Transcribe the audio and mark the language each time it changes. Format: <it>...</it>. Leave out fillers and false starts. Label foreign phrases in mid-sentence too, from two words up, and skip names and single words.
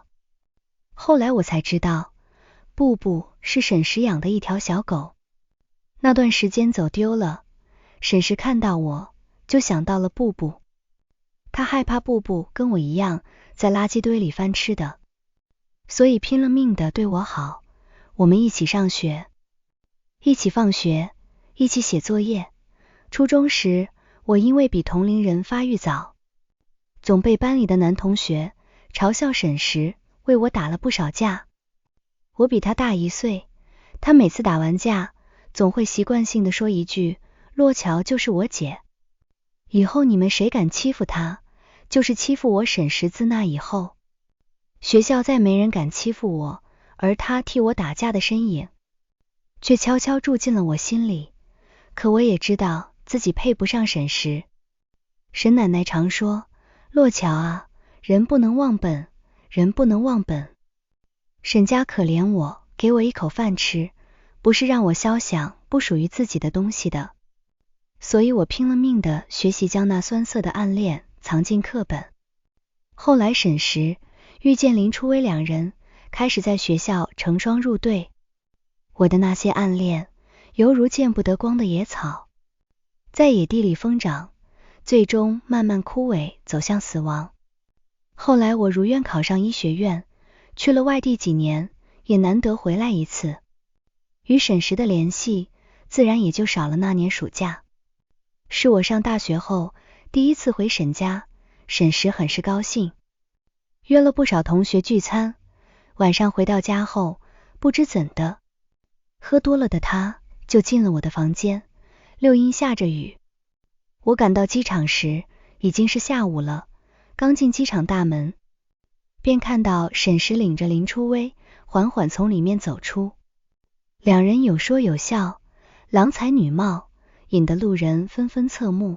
<zh>後來我才知道，布布是沈石養的一條小狗，那段時間走丟了，沈石看到我就想到了布布。他害怕布布跟我一樣在垃圾堆裡翻吃的，所以拼了命的对我好。我們一起上學，一起放學，一起寫作業。初中時，我因為比同齡人發育早，總被班裡的男同學嘲笑沈石，為我打了不少架。我比他大1歲，他每次打完架，總會習慣性的說一句：洛喬就是我姐，以後你們誰敢欺負他，就是欺負我沈石。自那以後，學校再沒人敢欺負我，而他替我打架的身影卻悄悄住進了我心裡。可我也知道自己配不上沈石。沈奶奶常說：洛喬啊，人不能忘本，人不能忘本。沈家可憐我，給我一口飯吃，不是讓我肖想不屬於自己的東西的。所以我拼了命的學習將那酸澀的暗戀藏進課本。後來沈石遇見林初微2人，開始在學校成雙入對。我的那些暗戀猶如見不得光的野草，在野地裡瘋長，最終慢慢枯萎，走向死亡。後來我如願考上醫學院，去了外地幾年，也難得回來一次，與沈石的聯繫自然也就少了那年暑假。是我上大學後第一次回沈家，沈石很是高興，約了不少同學聚餐。晚上回到家後，不知怎的，喝多了的他就進了我的房間。六陰下着雨，我趕到機場時已經是下午了。剛進機場大門，便看到沈石領着林初微緩緩從裡面走出，兩人有說有笑，郎才女貌，引得路人紛紛側目。</zh>